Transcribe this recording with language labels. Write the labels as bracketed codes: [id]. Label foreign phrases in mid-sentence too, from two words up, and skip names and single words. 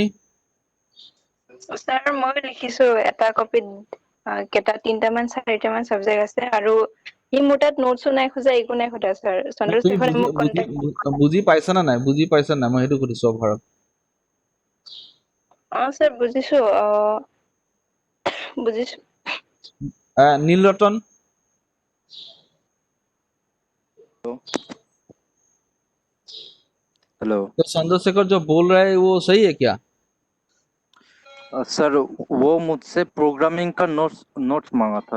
[as] স্যার মই লিখিছো এটা কপিত কেইটা 3টামান 4টামান সাবজেক্ট আছে আৰু ই মোৰ তাত নোটছো নাই খোজা, একো নাই খোজা স্যাৰ. তুমি চন্দ্ৰশেখৰে বুজি মোক বুজি কন্টেক্ট বুজি পাইছা না নাই? বুজি পাইছা নাই? মই সেইটো সুধিছো অভাৰত. স্যার বুজিছো বুজিছো. [hi] नीलरतन। हेलो तो चंद्रशेखर जो बोल रहा है वो सही है क्या? सर, वो मुझसे प्रोग्रामिंग का नोट्स मांगा था।